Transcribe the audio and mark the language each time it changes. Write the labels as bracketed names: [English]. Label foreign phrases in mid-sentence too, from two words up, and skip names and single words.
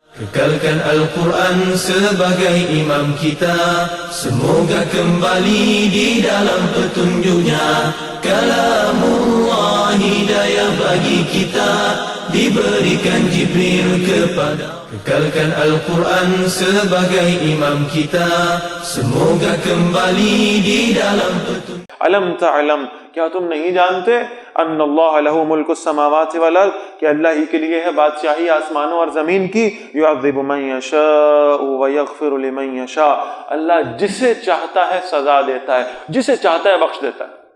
[Malay] Kekalkan Al-Quran sebagai imam kita, semoga kembali di dalam petunjuknya. Kalamullah hidayah bagi kita, diberikan Jibril kepada. Kekalkan Al-Quran sebagai imam kita, semoga kembali di dalam petunjuk. [Arabic] علم تعلم، [Urdu] کیا تم نہیں جانتے [Arabic] ان اللہ لہ ملک السماوات والارض، [Urdu] کہ اللہ ہی کے لیے ہے بادشاہی آسمانوں اور زمین کی. [Arabic] یعذب من یشاء ویغفر لمن یشاء، [Urdu] اللہ جسے چاہتا ہے سزا دیتا ہے، جسے چاہتا ہے بخش دیتا ہے.